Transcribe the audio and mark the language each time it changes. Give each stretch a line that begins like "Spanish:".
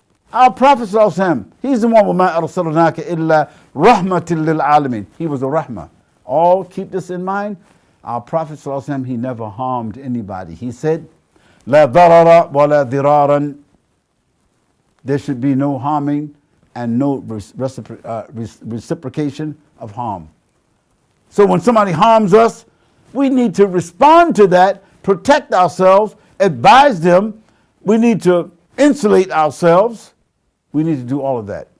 English: Our Prophet ﷺ, he's the one
Arabic: وَمَا أَرْسَلْنَاكَ إِلَّا رَحْمَةٍ لِلْعَالَمِينَ.
English: He was a rahmah. All keep this in mind. Our Prophet ﷺ, he never harmed anybody. He said,
Arabic: لا ضرر ولا ضرارا.
English: There should be no harming and no reciprocation of harm. So when somebody harms us, we need to respond to that, protect ourselves, advise them. We need to insulate ourselves. We need to do all of that.